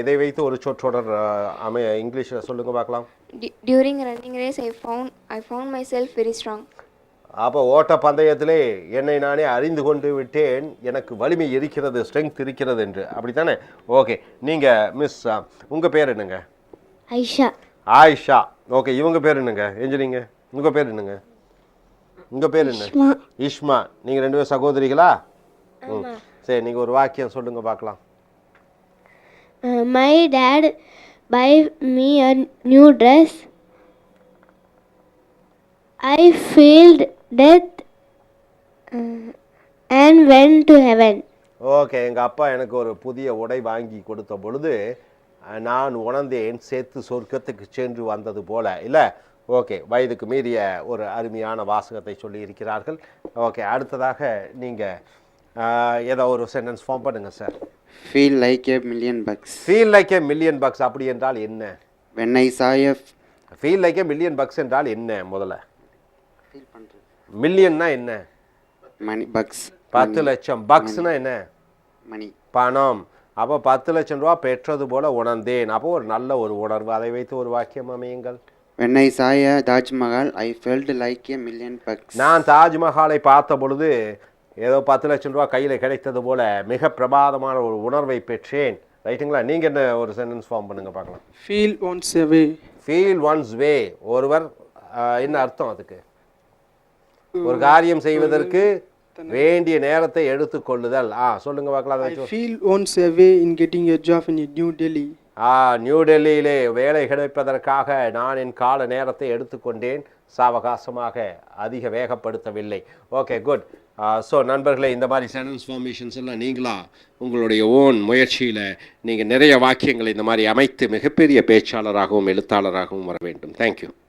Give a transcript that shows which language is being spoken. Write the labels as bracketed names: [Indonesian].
[Tamil] இதை வைத்து ஒரு சொற்றொடர் இங்கிலீஷில் சொல்லுங்க பார்க்கலாம். [English] During running race, I found myself very strong. [Tamil] அப்போ ஓட்ட பந்தயத்திலே என்னை நானே அறிந்து கொண்டு விட்டேன், எனக்கு வலிமை இருக்கிறது, ஸ்ட்ரெங்க் இருக்கிறது என்று. அப்படித்தானே? ஓகே. நீங்கள் மிஸ், உங்கள் பேர் என்னங்க? ஐஷா. ஆயிஷா. ஓகே. இவங்க பேர் என்னங்க? எஞ்சினீங்க. உங்கள் பேர் என்னங்க? உங்கள் பேர் என்ன? இஷ்மா. நீங்கள் 2 பேரும் சகோதரிகளா? சரி, நீங்கள் ஒரு வாக்கியம் சொல்லுங்க பார்க்கலாம். [English] My dad buy me a new dress. I failed death and went to heaven. Okay. [Tamil] எங்கள் அப்பா எனக்கு ஒரு புதிய உடை வாங்கி கொடுத்த பொழுது நான் உணர்ந்தேன், சேர்த்து சொர்க்கத்துக்கு சென்று வந்தது போல. இல்லை? ஓகே. வயதுக்கு மீறிய ஒரு அருமையான வாசகத்தை சொல்லி இருக்கிறார்கள். ஓகே. அடுத்ததாக நீங்கள் ஏதோ ஒரு சென்டென்ஸ் ஃபார்ம் பண்ணுங்க sir. [English] Feel like a million bucks. Feel like a million bucks [Tamil] அப்படி என்றால் என்ன? [English] When I saw a feel like a million bucks [Tamil] என்றால் என்ன? முதல்ல ஃபீல் பண்றது. மில்லியன்னா என்ன? [English] மணி. Bugs [Tamil] 10 லட்சம். பக்ஸ்னா என்ன? [English] மணி, [Tamil] பணம். அப்போ 10 லட்சம் ரூபா பெற்றது போல உணர்ந்தேன். அப்போ ஒரு நல்ல ஒரு உணர்வு. அதை வைத்து ஒரு வாக்கியம் அமையுங்கள். [English] When I saw a Taj Mahal, I felt like a million bucks. [Tamil] நான் தாஜ்மஹாலை பார்த்த பொழுது ஏதோ 10 லட்சம் ரூபா கையில் கிடைத்தது போல மிக பிரமாதமான ஒரு உணர்வை பெற்றேன். ரைட்டுங்களா? நீங்கள் என்ன ஒரு சென்டென்ஸ் ஃபார்ம் பண்ணுங்க பார்க்கலாம். [English] Feel one's way. Feel one's way. [Tamil] ஒருவர் என்ன அர்த்தம் அதுக்கு? ஒரு காரியம் செய்வதற்கு வேண்டிய நேரத்தை எடுத்துக்கொள்ளுதல். சொல்லுங்க பார்க்கலாம். [English] I feel once a way in getting a job in New Delhi. [Tamil] New டெல்லியிலே வேலை கிடைப்பதற்காக நான் என் கால நேரத்தை எடுத்துக்கொண்டேன், சாவகாசமாக அதிக வேகப்படுத்தவில்லை. [English] Okay, good. [Tamil] ஸோ நண்பர்களே, இந்த மாதிரி சென்டென்ஸ் ஃபார்மேஷன்ஸ் எல்லாம் நீங்களா உங்களுடைய ஓன் முயற்சியில் நீங்கள் நிறைய வாக்கியங்களை இந்த மாதிரி அமைத்து மிகப்பெரிய பேச்சாளராகவும் எழுத்தாளராகவும் வர வேண்டும். தேங்க்யூ.